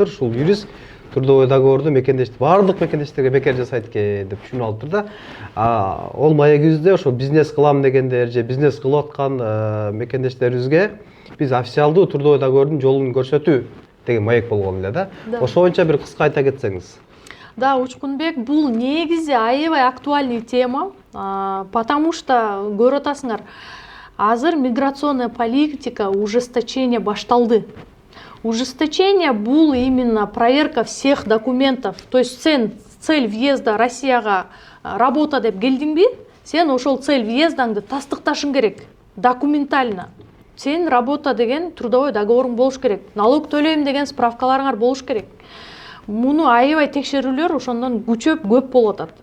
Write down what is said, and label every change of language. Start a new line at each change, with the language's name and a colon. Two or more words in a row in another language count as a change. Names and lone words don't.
Kyrgyz: Ушул юрист
Russian: трудовой договорду
Kyrgyz: баардык мекендештерге бекер жасайт экен деп түшүнүп алыптыр да. Ол май күздө ошо бизнес кылам дегендер же бизнес кылып аткан мекендештерибизге биз
Russian: официалдуу трудовой договордун
Kyrgyz: жолун көрсөтүү деген маек болгон эле да. Ошо боюнча бир кыска айта кетсеңиз. Да, Учкунбек, бул негизи аябай
Russian: актуальный тема, потому что
Kyrgyz: көрүп атасыңар, азыр
Russian: миграционная политика ужесточение
Kyrgyz: башталды.
Russian: Ужесточение бул именно проверка всех документов. То есть
Kyrgyz: сен
Russian: цель въезда
Kyrgyz: Россияга работа деп келдиңби, сен ошол
Russian: цель въездаңды
Kyrgyz: тастыкташың керек документально. Сен работа деген
Russian: трудовой договоруң
Kyrgyz: болуш керек. Налог төлөйм деген справкаларыңар болуш керек. Муну аябай текшерүүлөр ошондон күчөп көп болуп атат.